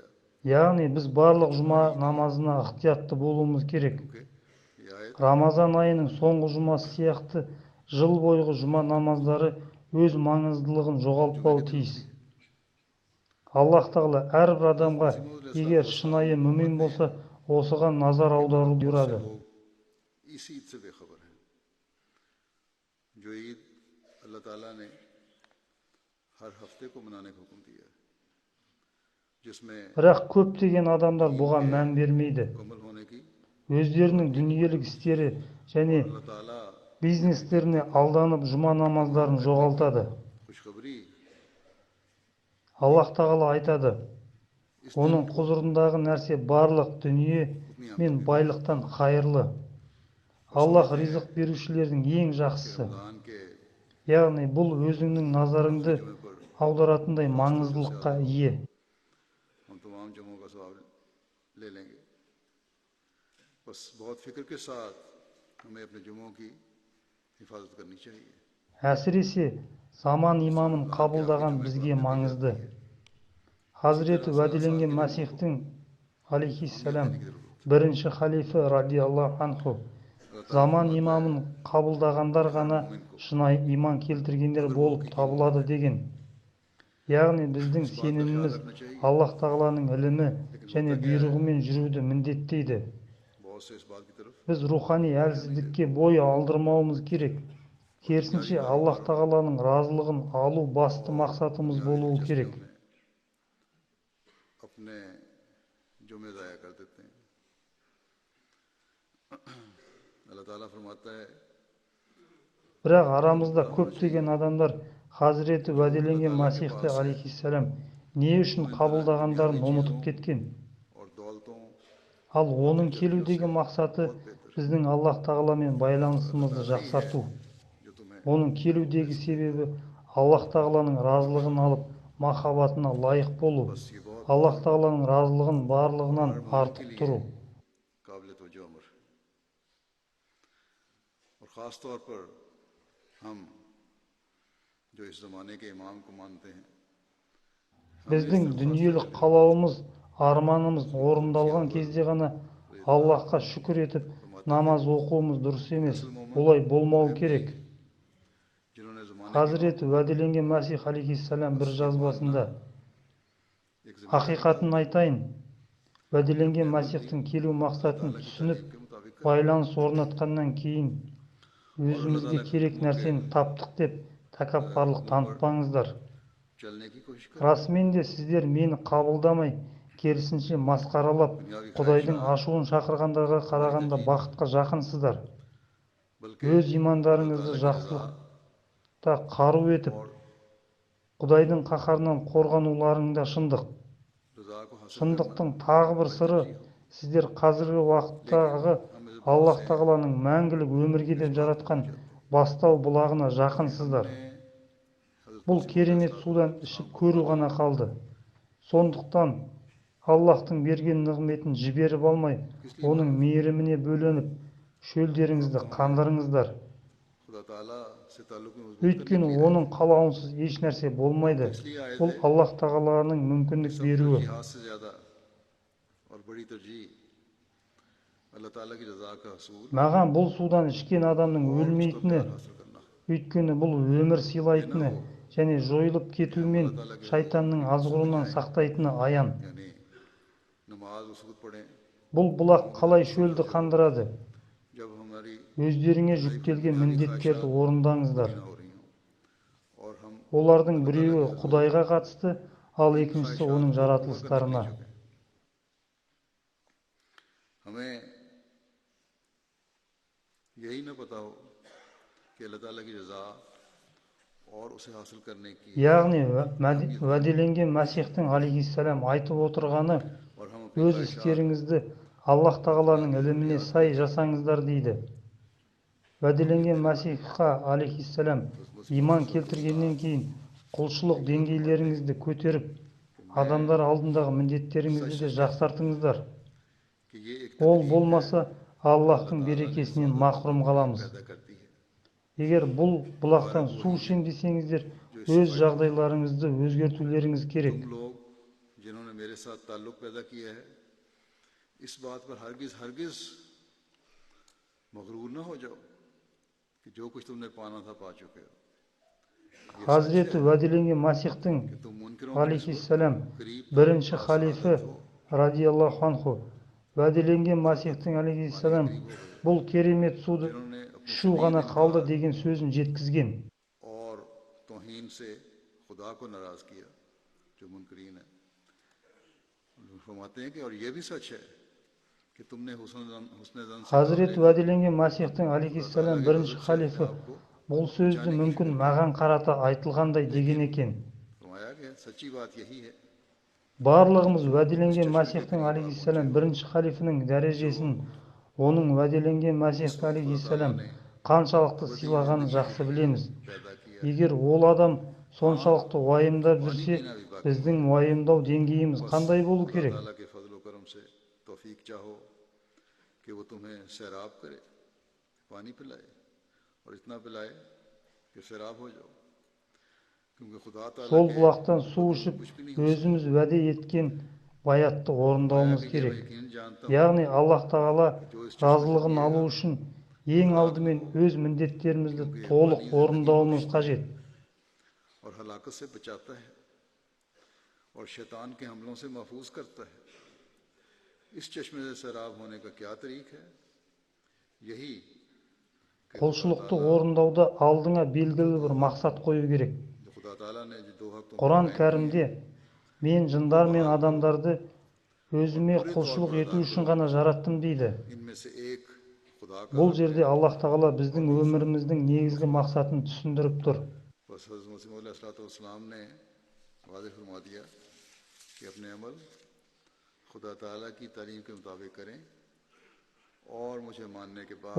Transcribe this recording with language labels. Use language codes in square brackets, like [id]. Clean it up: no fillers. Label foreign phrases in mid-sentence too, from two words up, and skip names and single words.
[kk] Яғни біз барлық жұма намазына ықтиятты болуымыз керек. [ur] کہ یہ آیت [kk] Рамазан айының соңғы жұмасы сияқты жыл бойғы жұма намаздары өз маңыздылығын жоғалтпауы тиіс. Аллах тағала әрбір адамға егер шынайы мүмин болса, осыған назар аударуды бұйырады. [ur] لوگ اس عید سے بے خبر ہیں جو عید اللہ تعالیٰ نے ہر ہفتے کو منانے کا حکم دیا ہے، جس میں [kk] Бірақ көптеген адамдар бұған мән бермейді. [ur] مکمل ہونے کی [kk] Өздерінің дүниелік істері және [ur] اللہ تعالیٰ [kk] бизнестеріне алданып жұма намаздарын жоғалтады. [ur] खुशखबरी [kk] Аллах тағала айтады: оның құзырындағы нәрсе барлық дүние мен байлықтан қайырлы. Аллах ризық берушілердің ең жақсысы. [ur] رمضان کے [kk] Яғни бұл өзіңнің назарыңды [ur] جمعے پر [kk] аударатындай маңыздылыққа ие. [ur] ہم تمام جمعوں کا ثواب لے لیں گے. بس بہت فکر کے ساتھ ہمیں اپنے جمعوں کی حفاظت کرنی چاہیے. [kk] Әсіресе заман имамын қабылдаған бізге маңызды. Хазіреті уәделенген Масихтің алейхиссалам бірінші халифа [ar] رضي الله عنه [kk] заман имамын қабылдағандар ғана шынайы иман келтіргендер болып табылады деген. Яғни біздің сеніміміз Аллах тағаланың ілімі және бұйрығымен жүруді міндеттейді. [ur] بہت سے اس بات کی طرف [kk] Біз рухани әлсіздікке бой алдырмауымыз керек. Керісінше Аллах тағаланың разылығын алу басты мақсатымыз болуы керек. [ur] میں اپنے جمعے ضائع کر دیتے ہیں. اللہ تعالیٰ فرماتا ہے [kk] Бірақ арамызда көптеген адамдар Хазіреті уәделенген Масихті алейхиссалам не үшін қабылдағандарын ұмытып кеткен. [ur] اور دولتوں [kk] Ал оның келудегі мақсаты біздің Аллах тағаламен байланысымызды жақсарту. [ur] جو تمہیں [kk] Оның келудегі себебі Аллах тағаланың разылығын алып, махаббатына лайық болу. [ur] بس یہ بہت [kk] Аллах тағаланың разылығын барлығынан артық тұру. [ur] قابل توجہ امر ہے. اور خاص طور پر ہم جو اس زمانے کے امام کو مانتے ہیں, [kk] Біздің дүниелік қалауымыз, арманымыз орындалған кезде ғана Аллахқа шүкір етіп, намаз оқуымыз дұрыс емес. Олай болмау керек. [ur] جنہوں نے زمانے [kk] Хазіреті уәделенген Масих алейхиссалам бір жазбасында: [ur] एक [kk] Ақиқатын айтайын, уәделенген Масихтың келу мақсатын түсініп, [ur] کے مطابق [kk] байланыс орнатқаннан кейін өзімізге керек нәрсені таптық деп тәкаппарлық танытпаңыздар. [ur] چلنے کی کوشش کریں. [kk] Расымен де сіздер мені қабылдамай, керісінше масқаралап, Құдайдың ашуын шақырғандарға қарағанда бақытқа жақынсыздар. [ur] बल्कि [kk] Өз имандарыңызды жақсылықта қару етіп, Құдайдың қаһарынан қорғануларыңда шындық. [ur] کو حاصل کرنا [kk] шындықтың тағы бір сыры, сіздер қазіргі уақыттағы Аллах тағаланың мәңгілік өмірге деп жаратқан бастау бұлағына жақынсыздар. Бұл керемет судан ішіп көру ғана қалды. Сондықтан Аллахтың берген нығметін жіберіп алмай, оның мейіріміне бөленіп, шөлдеріңізді қандырыңыздар. [ur] خدا تعالیٰ سے تعلق میں مضبوط کرنے [kk] Өйткені [ur] کے لیے [kk] оның қалауынсыз еш нәрсе болмайды. Бұл Аллах тағаланың мүмкіндік [ur] सब [kk] беруі. [ur] ترجیحات سے زیادہ اور بڑی ترجیح اللہ تعالیٰ کی رضا کا حصول [kk] Маған бұл судан ішкен адамның [ur] اور اس کا [kk] өлмейтіні, [ur] پیار حاصل کرنا [kk] өйткені бұл өмір сыйлайтыны және жойылып кетуімен шайтанның азғыруынан сақтайтыны аян. [ur] یعنی نماز اس وقت پڑھیں [kk] Бұл бұлақ қалай шөлді қандырады? [ur] جب ہماری [kk] Өздеріңе жүктелген міндеттерді орындаңыздар. [ur] نہ ہو رہی ہوں اور ہم [kk] Олардың біреуі Құдайға қатысты, ал екіншісі оның жаратылыстарына. [ur] ہمیں یہی نہ پتا ہو کہ اللہ تعالیٰ کی رضا اور اسے حاصل کرنے کی [kk] Яғни уәделенген Мәсихтің алейхиссалам айтып отырғаны, [ur] اور ہم اپنی [kk] өз істеріңізді Аллах тағаланың іліміне сай жасаңыздар дейді. Уәделенген Мәсихқа алейхиссалам иман келтіргеннен кейін құлшылық деңгейлеріңізді көтеріп, адамдар алдындағы міндеттеріңізді де жақсартыңыздар. [ur] کہ یہ ایک [kk] Ол болмаса Аллахтың берекесінен махрұм қаламыз. [ur] پیدا کرتی ہے [kk] Егер бұл бұлақтан су ішем десеңіздер, өз жағдайларыңызды өзгертулеріңіз керек. [ur] تم لوگ جنہوں نے میرے ساتھ تعلق پیدا کیا ہے اس بات پر ہرگز ہرگز مغرور نہ ہو جاؤ کہ جو کچھ تم نے پانا تھا پا چکے ہو [kk] Хазіреті уәделенген Масихтың [ur] تم منکروں [kk] алейхиссалам бірінші халифі [ar] رضي الله عنه [kk] уәделенген Масихтың алейхиссалам бұл керемет суды ішу ғана қалды деген сөзін жеткізген. [ur] اور توہین سے خدا کو ناراض کیا جو منکرین ہے فرماتے ہیں کہ اور یہ بھی سچ ہے کہ تم نے حسن ظن سے [kk] Хазіреті уәделенген Масихтың алейхиссалам бірінші халифі бұл сөзді мүмкін маған қарата айтылғандай деген екен. [ur] فرمایا کہ سچی بات یہی ہے [kk] Барлығымыз уәделенген Масихтың алейхиссалам бірінші халифінің дәрежесін, оның уәделенген Масихты алейхиссалам қаншалықты сыйлағанын жақсы білеміз. [ur] پیدا کیا [kk] Егер ол адам соншалықты уайымдап жүрсе, біздің уайымдау деңгейіміз қандай болу керек? [ur] تعالیٰ کے فضل و کرم سے توفیق چاہو کہ وہ تمہیں سیراب کرے پانی پلائے اور اتنا پلائے کہ سیراب ہو جاؤ کیونکہ خدا تعالیٰ [kk] Сол [ur] के [kk] бұлақтан су ішіп, өзіміз уәде еткен баятты орындауымыз керек. [ur] یقین جانتا ہوں [kk] Яғни Аллах тағала разылығын алу үшін ең алдымен өз міндеттерімізді толық орындауымыз қажет. [ur] اور ہلاکت سے بچاتا ہے اور شیطان کے حملوں سے محفوظ کرتا ہے اس چشمے سے سیراب ہونے کا کیا طریق ہے یہی کہ [kk] Құлшылықты орындауда алдыңа белгілі бір мақсат қою керек. [ur] جو خدا تعالیٰ نے جو دو حق تم [kk] Құран кәрімде мен жындар мен адамдарды өзіме құлшылық ету үшін ғана жараттым дейді. [ur] ان میں سے ایک خدا کا [kk] Бұл жерде Аллах тағала біздің өміріміздің негізгі мақсатын түсіндіріп тұр. [ur] بس حضرت مسیح مولا علیہ السلام نے واضح فرما دیا کہ اپنے عمل خدا تعالیٰ کی تعلیم کے مطابق کریں اور مجھے ماننے کے بعد